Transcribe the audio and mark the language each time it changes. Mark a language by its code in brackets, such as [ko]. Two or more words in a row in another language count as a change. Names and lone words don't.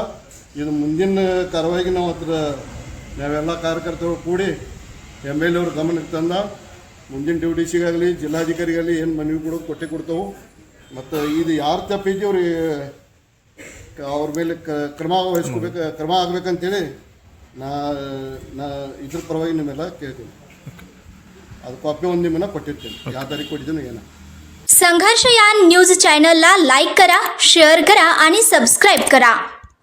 [kn] ಇದು ಮುಂದಿನ ಕಾರ್ಯವಾಗಿ ನಾವು ನಾವೆಲ್ಲ ಕಾರ್ಯಕರ್ತರು ಕೂಡಿ ಎಮ್ ಎಲ್ ಅವ್ರ ಗಮನಕ್ಕೆ ತಂದ ಮುಂದಿನ ಡ್ಯೂಟಿಸಿಗಾಗಲಿ ಜಿಲ್ಲಾಧಿಕಾರಿಗಾಗಲಿ ಏನು ಮನವಿ ಕೊಟ್ಟೆ ಕೊಡ್ತಾವೆ ಮತ್ತು ಇದು ಯಾರು ತಪ್ಪೈತಿ ಅವ್ರಿಗೆ ಅವ್ರ ಮೇಲೆ ಕ್ರಮ ಆಗಬೇಕಂತೇಳಿ ನಾ ಇದ್ರ ಪರವಾಗಿ ನಿಮ್ಮೆಲ್ಲ ಕೇಳ್ತೀನಿ. ಅದು ಕಾಪಿ ಒಂದು ನಿಮ್ಮನ್ನ ಕೊಟ್ಟಿರ್ತೀನಿ, ಯಾವ ತಾರೀಕು ಕೊಟ್ಟಿದ್ದೀನಿ ಏನೋ. [mr] संघर्ष या न्यूज चॅनलला लाईक करा, शेअर करा आणि सबस्क्राईब करा.